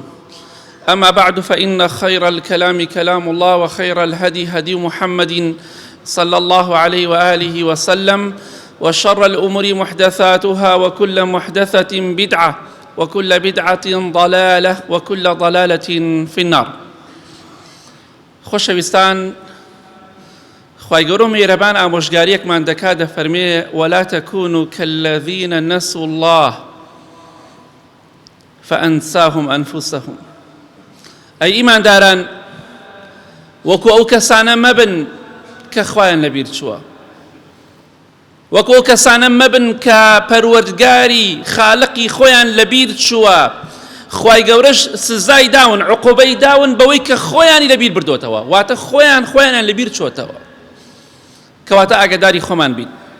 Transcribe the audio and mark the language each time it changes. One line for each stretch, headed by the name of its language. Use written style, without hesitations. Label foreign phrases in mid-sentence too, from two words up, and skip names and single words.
Arabic: أما بعد، فإن خير الكلام كلام الله، وخير الهدي هدي محمد صلى الله عليه وآله وسلم، وشر الأمور محدثاتها، وكل محدثة بدعة، وكل بدعة ضلالة، وكل ضلالة في النار.
Central Kurdish: خۆشەویستان، خوای گەورە میهرەبان ئامۆژگاریەکمان دەکات، دەفەرمێ
Arabic: ولا تكونوا كالذين نسوا الله فأنساهم أنفسهم.
Central Kurdish: ئەی ئیمانداران، وەکو ئەو کەسانە مەبن کە خوایان لەبیر چووە، وەکو ئەو کەسانە مەبن کە پەروەردگاری خالقی خۆیان لەبیر چووە. خوای گەورەش سزای داون، عقوبەی داون بەوەی کە خۆیانی لەبیر بردوتەوە، واتە خۆیان لەبیر چۆتەوە، کەواتە ئاگاداری خۆمان بین.